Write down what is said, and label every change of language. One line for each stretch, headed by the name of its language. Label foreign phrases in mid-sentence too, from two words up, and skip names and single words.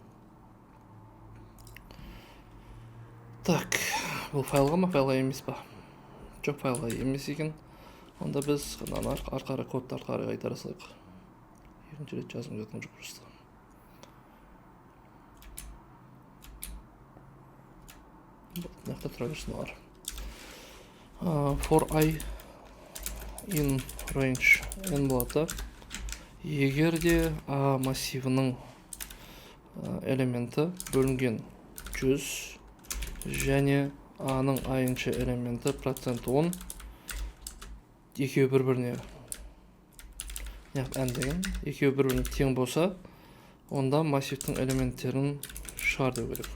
Kazakh: Так, бұл файлға ма, файлға емес па? Жоқ, файлға емес екен. Онда біз арқары кодты арқары қайтара салайық. Екінші рет жазым жатқан жоқ просто. Нақты тұра берсін олар.
English: For I in range n болады.
Kazakh: Егер де A массивінің элементі бөлінген 100 және A-ның айыншы элементі %10 екеуі бір-біріне n деген екеуі бір-біріне тең болса, онда массивтің элементтерін шығар деу керек.